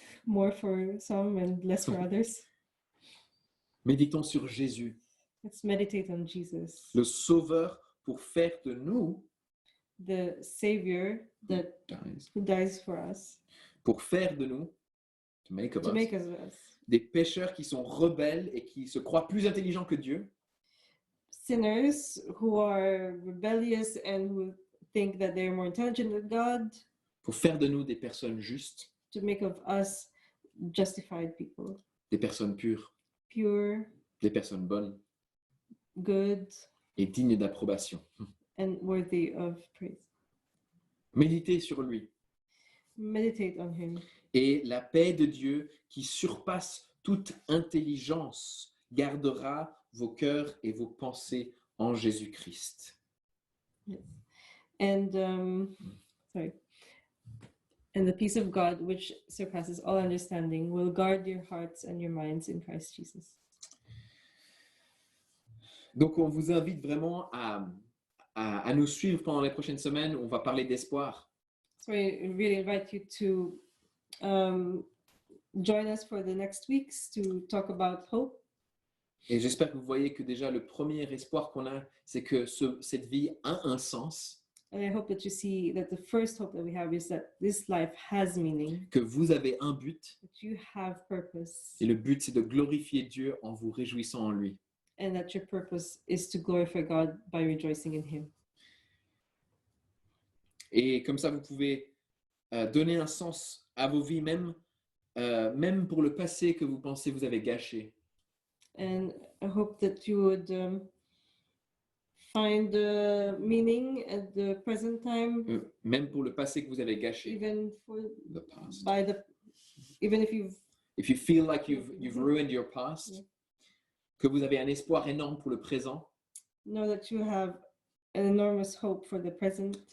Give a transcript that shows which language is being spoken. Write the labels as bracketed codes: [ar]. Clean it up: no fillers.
[en] more for some and less for others. [fr] Méditons sur Jésus, [en] Let's meditate on Jesus, [fr] le Sauveur, pour faire de nous, [en] the Savior who dies for us, [fr] pour faire de nous, [en] to make of to us, make us [fr] des pécheurs qui sont rebelles et qui se croient plus intelligents que Dieu, [en] sinners who are rebellious and who think that they're more intelligent than God, [fr] pour faire de nous des personnes justes, [en] to make of us justified people, [fr] des personnes pures, [en] pure, [fr] des personnes bonnes [en] good, [fr] et dignes d'approbation. [en] and worthy of praise. [fr] Méditez sur lui. [en] Meditate on him, [fr] Et la paix de Dieu qui surpasse toute intelligence gardera vos cœurs et vos pensées en Jésus-Christ. [en] and and the peace of God, which surpasses all understanding, will guard your hearts and your minds in Christ Jesus. [fr] Donc on vous invite vraiment à nous suivre pendant les prochaines semaines. On va parler d'espoir. [en] So I really invite you to join us for the next weeks to talk about hope. [fr] Et j'espère que vous voyez que déjà le premier espoir qu'on a, c'est que cette vie a un sens, [en] And I hope that you see that the first hope that we have is that this life has meaning, [fr] que vous avez un but. [en] that you have purpose, [fr] Et le but, c'est de glorifier Dieu en vous réjouissant en lui. [en] and that your purpose is to glorify God by rejoicing in him. [fr] Et comme ça, vous pouvez donner un sens à vos vies, même pour le passé que vous pensez vous avez gâché. [en] And I hope that you would find the meaning at the present time, [fr] Même pour le passé que vous avez gâché. [en] even for The past. even if you've If you feel like you've ruined your past, Yeah. [fr] que vous avez un espoir énorme pour le présent [en] know that you have an enormous hope for the present